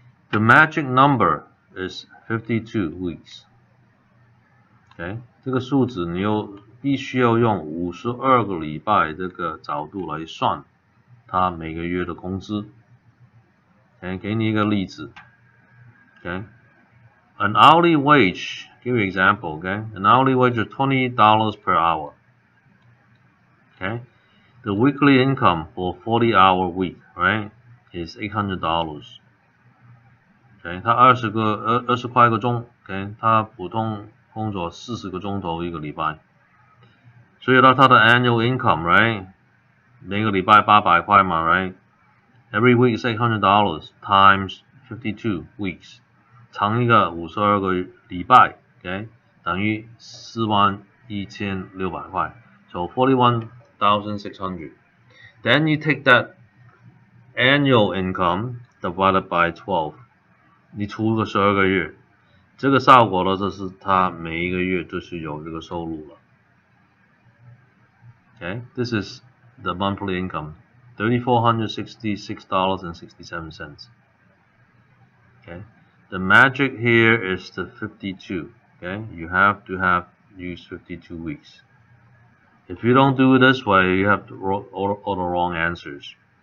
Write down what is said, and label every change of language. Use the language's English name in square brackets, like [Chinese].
[English] The magic number is 52 weeks. Okay. [Chinese] 这个数字你必须要用52个礼拜这个角度来算他每个月的工资。 Okay, 给你一个例子。 [English] Okay, an hourly wage. Give you an example. Okay, an hourly wage is $20 per hour. Okay, the weekly income for 40-hour week, right, is $800. [Chinese] Okay, 他20块一个钟。 Okay, 他普通工作40个钟头一个礼拜。所以他的 annual income, right? 每个礼拜800块嘛 right? [English] Every week is $800 times 52 weeks. [Chinese] 乘一个52个礼拜 okay? 等于41600块 [English] So 41,600 Then you take that annual income divided by 12. [Chinese] 你除个12个月。这个效果呢，就是他每一个月就是有这个收入了。 [English] Okay, this is the monthly income, $3,466.67. Okay, the magic here is the 52. Okay, you have to use 52 weeks. If you don't do it this way, you have all the wrong answers.